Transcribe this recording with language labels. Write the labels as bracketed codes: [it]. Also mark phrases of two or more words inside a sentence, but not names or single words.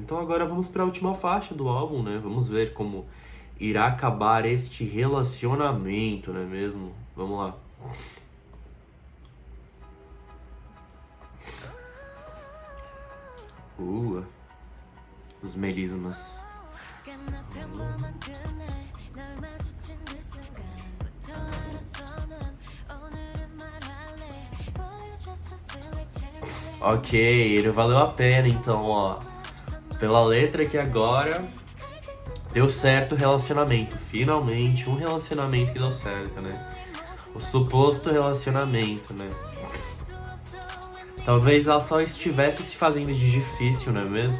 [pt] Então agora vamos para a última faixa do álbum, né? Vamos ver como irá acabar este relacionamento, não é mesmo? Vamos lá. Os melismas. [ko] 꽤나 평범한 그날 널 마주친 그 순간부터 알았어 난 오늘은 말할 [pt] Ok, ele valeu a pena então, ó. Pela letra que agora deu certo o relacionamento. Finalmente, um relacionamento que deu certo, né? O suposto relacionamento, né? Talvez ela só estivesse se fazendo de difícil, não é mesmo?